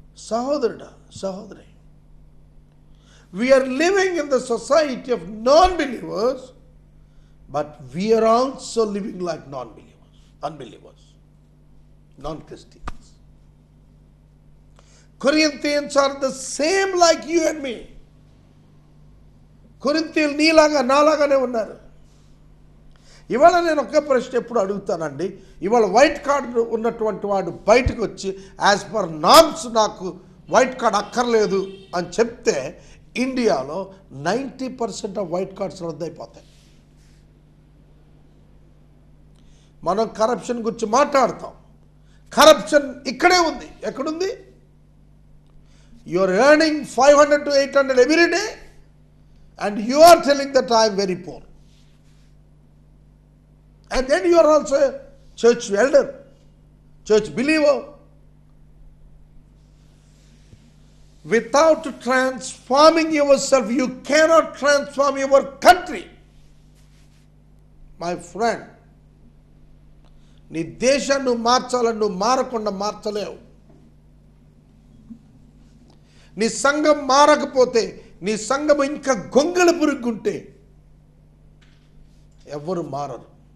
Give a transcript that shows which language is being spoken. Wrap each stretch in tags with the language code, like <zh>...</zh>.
<te>సహోదరుడా, సహోదరి,</te> <en>We are living in the society of non believers, but we are also living like non believers, unbelievers, non Christians. Corinthians are the same like you and me.</en> <te>కొరింథీయులు నీలాగా నాలాగానే ఉన్నారు. ఇవాళ నేను ఒక్క ప్రశ్న ఎప్పుడు అడుగుతానండి, ఇవాళ వైట్ కార్డు ఉన్నటువంటి వాడు బయటకు వచ్చి</te> <en>as per norms</en> <te>నాకు వైట్ కార్డ్ అక్కర్లేదు అని చెప్తే ఇండియాలో 90% ఆఫ్ వైట్ కార్డ్స్ రద్దయిపోతాయి. మనం కరప్షన్ గురించి మాట్లాడతాం. కరప్షన్ ఇక్కడే ఉంది. ఎక్కడుంది?</te> <en>You are earning 500 to 800 every day and you are telling that I am very poor. And then you are also a church elder, church believer. Without transforming yourself, you cannot transform your country. My friend,</en> <te>నీ దేశాన్ని నువ్వు మార్చాలని నువ్వు మారకుండా మార్చలేవు. నీ సంఘం మారకపోతే, నీ సంఘం ఇంకా గొంగళి పురుగుంటే ఎవరు మారరు.</te>